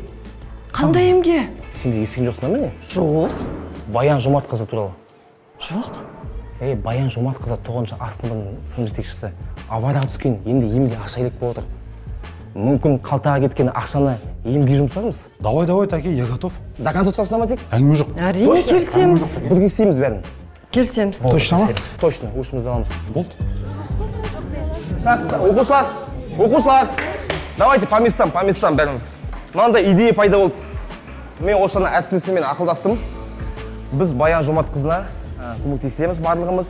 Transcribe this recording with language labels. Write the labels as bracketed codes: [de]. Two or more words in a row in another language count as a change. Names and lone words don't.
[kk] Қандай емге? Сенде естіген жоқсың ба міне? Жоқ. Баян Жомартқызы туралы. Жоқ. Баян Жомартқызы 9-шы А сыныбының сынып жетекшісі. Аварияға түскен, енді емге ақша керек болып отыр. Мүмкін қалтаға кеткен ақшаны емге жұмсармыз. [ru] Давай, Таки, я готов. До конца [kk] тұрасына ма тек? Әңгіме жоқ. Әрине, келісеміз. Бірге істейміз бәрін. Келісеміз. Точно ма? Точно, ушымызды аламыз. Болды. Так, оқушылар, [ru] давайте по местам бәріміз. [kk] Мынандай идея пайда болды. Мен Ошана әріптесіммен ақылдастым. Біз Баян Жомарт қызына көмектесеміз барлығымыз.